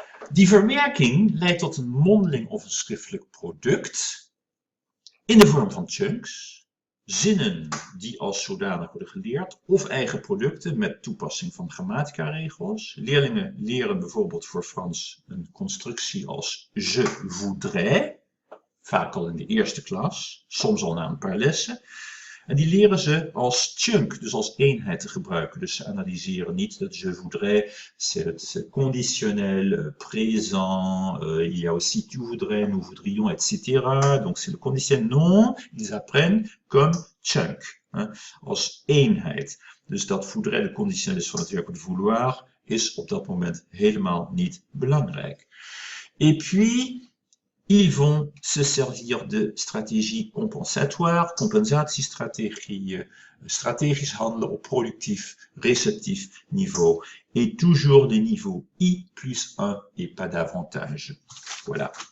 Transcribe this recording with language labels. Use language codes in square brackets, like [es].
[nl] Die verwerking leidt tot een mondeling of een schriftelijk product in de vorm van chunks, zinnen die als zodanig worden geleerd of eigen producten met toepassing van grammatica-regels. Leerlingen leren bijvoorbeeld voor Frans een constructie als [fr] je voudrais, [nl] vaak al in de eerste klas, soms al na een paar lessen. En die leren ze als chunk, dus als eenheid te gebruiken. Dus ze analyseren niet dat [fr] je voudrais, c'est conditionnel, présent, il y a aussi tu voudrais, nous voudrions, etc. Donc c'est le conditionnel. Non, ils apprennent comme chunk, [nl] als eenheid. Dus dat voudrais de conditionnel is van het werkwoord vouloir, is op dat moment helemaal niet belangrijk. [fr] Et puis, ils vont se servir de stratégies compensatoires, [nl] compensatiestratégie, stratégisch handelen op productief, receptief niveau, [fr] et toujours de niveau I+1 et pas davantage. Voilà.